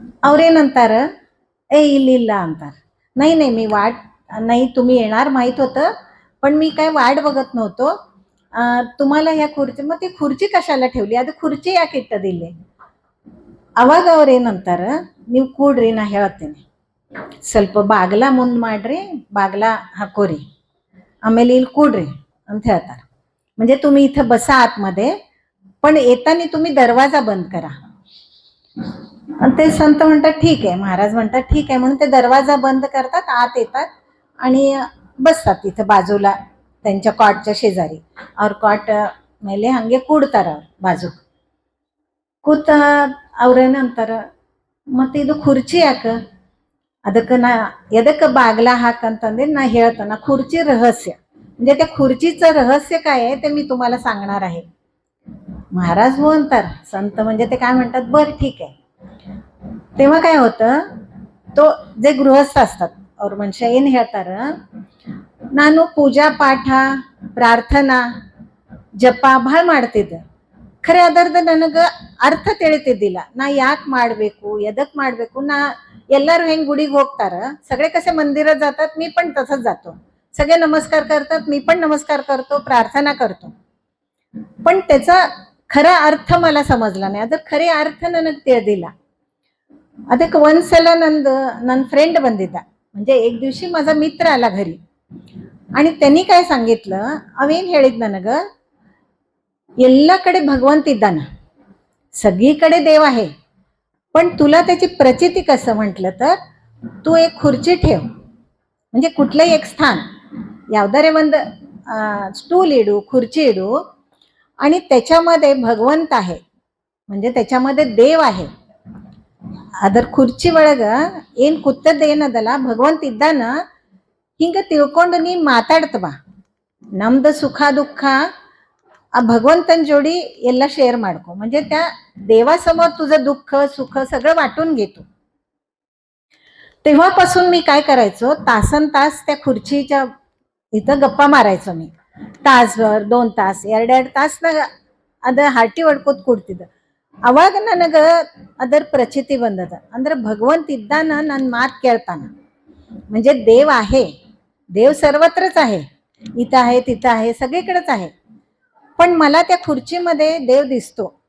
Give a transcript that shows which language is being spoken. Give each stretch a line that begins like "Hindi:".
Kannada: ಅವ್ರೇನಂತಾರ, ಇಲ್ಲ ಅಂತಾರ,
Marathi: नाही मी वाट नाही, तुम्ही येणार माहित होतं, पण मी काय वाट बघत नव्हतो, तुम्हाला ह्या खुर्ची, मग ती खुर्ची कशाला ठेवली,
Kannada: ಅದು खुर्ची ಯಾಕೆ ಇಟ್ಟದಿಲ್ಲಿ. ಅವಾಗ ಅವ್ರೇನಂತಾರ, ನೀವು ಕೂಡ್ರಿ, ನಾ ಹೇಳ್ತೇನೆ, ಸ್ವಲ್ಪ ಬಾಗ್ಲ ಮುಂದೆ ಮಾಡ್ರಿ, ಬಾಗ್ಲ ಹಾಕೋರಿ, ಆಮೇಲೆ ಇಲ್ಲಿ ಕೂಡ್ರಿ ಅಂತ ಹೇಳ್ತಾರೆ.
Marathi: म्हणजे तुम्ही इथं बसा आतमध्ये, पण येताना तुम्ही दरवाजा बंद करा. आणि ते संत म्हणतात ठीक आहे, महाराज म्हणतात ठीक आहे, म्हणून ते दरवाजा बंद करतात, आत येतात आणि बसतात तिथं बाजूला त्यांच्या कॉटच्या शेजारी.
Kannada: ಅವ್ರ ಕಾಟ್ ಮೇಲೆ ಹಂಗೆ ಕೂಡ್ತಾರ ಬಾಜು ಕೂತ. ಅವ್ರೇನಂತಾರ, ಮತ್ತೆ ಇದು खुर्ची ಯಾಕೆ, ಅದಕ್ಕೆ ನಾ ಎದಕ್ಕೆ बागला हाकंतंदे ನಾ ಹೇಳ್ತಾನ,
Marathi: खुर्ची रहस्य, म्हणजे त्या खुर्चीचं रहस्य काय आहे ते मी तुम्हाला सांगणार आहे. महाराज हो अंतर, संत म्हणजे ते काय म्हणतात, बर ठीक आहे. तेव्हा काय होतं, तो जे गृहस्थ असतात
Kannada: ಅವ್ರ ಮನುಷ್ಯ ಏನು ಹೇಳ್ತಾರ, ನಾನು ಪೂಜಾ ಪಾಠ ಪ್ರಾರ್ಥನಾ ಜಪ ಭಾಳ ಮಾಡ್ತಿದ್ದೆ, ಖರೆ ಅದರದ್ದು ನನಗೆ ಅರ್ಥ ತಿಳಿತಿದ್ದಿಲ್ಲ. ನಾ ಯಾಕೆ ಮಾಡಬೇಕು, ಎದಕ್ಕೆ ಮಾಡಬೇಕು, ನಾ ಎಲ್ಲರೂ ಹೆಂಗೆ गुडीಗೆ ಹೋಗ್ತಾರ,
Marathi: सगळे कसे मंदिरात जातात, मी पण तसंच जातो, सगळे नमस्कार करतात, मी पण नमस्कार करतो, प्रार्थना करतो, पण त्याचा खरा अर्थ मला समजला नाही.
Kannada: ಅದ್ರ ಖರೆ ಅರ್ಥ ನನಗೆ ತಿಳಿದಿಲ್ಲ. ಅದಕ್ಕೆ ಒಂದ್ಸಲ ನನ್ನ ಫ್ರೆಂಡ್ ಬಂದಿದ್ದ,
Marathi: म्हणजे एक दिवशी माझा मित्र आला घरी, आणि त्यांनी काय सांगितलं,
Kannada: ಅವೇನು ಹೇಳಿದ್ ನನಗೆ, ಎಲ್ಲ ಕಡೆ ಭಗವಂತ ಇದ್ದಾನ,
Marathi: सगळीकडे देव आहे, पण तुला त्याची प्रचिती कसं म्हटलं तर, तू एक खुर्ची ठेव, म्हणजे कुठलंही एक स्थान,
Kannada: ಯಾವ್ದಾರೆ ಒಂದು ಸ್ಟೂಲ್ ಇಡು, खुर्ची ಇಡು,
Marathi: आणि त्याच्यामध्ये भगवंत आहे, म्हणजे त्याच्यामध्ये देव आहे.
Kannada: ಅದರ खुर्ची ಒಳಗ ಏನು ಕೂತದ್ದು ಏನದಲ್ಲ, ಭಗವಂತ ಇದ್ದಾನ, ಹಿಂಗೆ ತಿಳ್ಕೊಂಡು ನೀ ಮಾತಾಡ್ತ ಬಾ, ನಮ್ದು ಸುಖ ದುಃಖ ಆ भगवंतन जोडी ಎಲ್ಲ शेअर ಮಾಡ್ಕೊ,
Marathi: म्हणजे त्या देवासमोर तुझं दुःख सुख सगळं वाटून घेतो. तेव्हापासून मी काय करायचो, तासन तास त्या खुर्चीच्या इथं गप्पा मारायचो.
Kannada: मी ತಾಸ್ವರ್ 2 ತಾಸ್ 2 ತಾಸ್ನಾಗ ಅದ ಹಾಟಿ ಹೊಡ್ಕೋತ ಕೂಡ್ತಿದ್ದ. ಅವಾಗ ನನಗೆ ಅದರ ಪ್ರಚಿತಿ ಬಂದದ, ಅಂದ್ರೆ ಭಗವಂತ ಇದ್ದಾನ, ನನ್ನ ಮಾತು ಕೇಳ್ತಾನ,
Marathi: म्हणजे देव आहे, देव सर्वत्रच आहे, इथं आहे तिथं आहे, सगळीकडेच आहे, पण मला त्या खुर्चीमध्ये देव दिसतो.